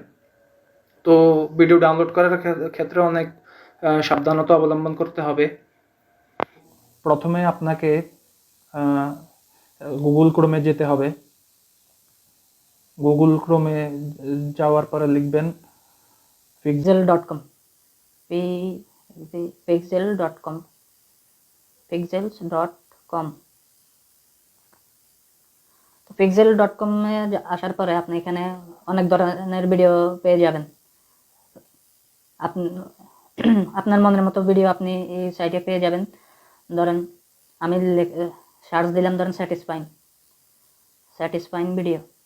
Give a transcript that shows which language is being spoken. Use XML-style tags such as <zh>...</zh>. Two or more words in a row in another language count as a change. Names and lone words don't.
<bn>তো ভিডিও ডাউনলোড করার ক্ষেত্রে অনেক সাবধানতা অবলম্বন করতে হবে। প্রথমে আপনাকে গুগল ক্রোমে যেতে হবে। গুগল ক্রোমে যাওয়ার পরে লিখবেন pixel.com, pixel.com, pixels.com। তো pixel.com এ আসার পরে আপনি এখানে অনেক ধরনের ভিডিও পেয়ে যাবেন। আপনি আপনার মনের মতো ভিডিও আপনি এই সাইটে পেয়ে যাবেন। ধরেন আমি সার্চ দিলাম, ধরেন</bn> <en>satisfying video.</en>